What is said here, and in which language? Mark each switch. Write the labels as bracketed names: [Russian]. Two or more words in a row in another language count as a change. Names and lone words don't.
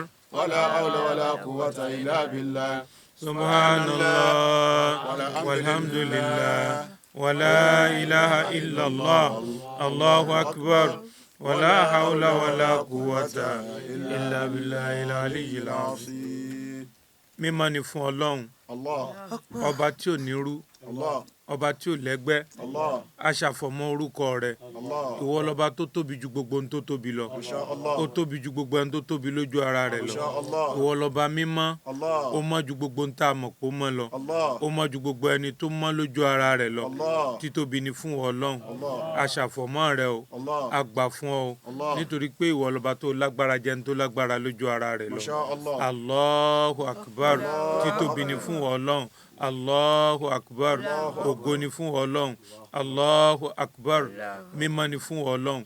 [Arabic] ولا حول ولا قوة إلا بالله سبحان الله والحمد لله ولا إله إلا الله الله أكبر ولا حول ولا قوة إلا بالله العلي العظيم. [Yoruba] mímọ́ ni fún Ọlọ́run ọba tí ò ní rú ọba tí ò lẹ́gbẹ́ aṣàfọ̀mọ́ orúkọ rẹ̀ ìwọ lọ́ba tó tóbi ju gbogbo ohun tó tóbi lọ ó tóbi ju gbogbo ohun tó tóbi lójú ara rẹ̀ lọ ìwọ lọ́ba mímọ́ ó mọ́ ju gbogbo ohun tá a mọ̀ pé ó mọ́ lọ ó mọ́ ju gbogbo ẹni tó mọ́ lójú ara rẹ̀ lọ títóbi ni fún Ọlọ́run aṣàfọ̀mọ́ rẹ̀ o àgbà fún ọ nítorí pé ìwọ lọ́ba tó lágbára jẹ́ ní tó lágbára lójú ara rẹ̀ lọ [Arabic] الله أكبر [Yoruba] títóbi ni fún Ọlọ́run [Arabic] الله أكبر [Yoruba] ògo ni fún Ọlọ́run [Arabic] الله أكبر [Yoruba] mímọ́ ni fún Ọlọ́run.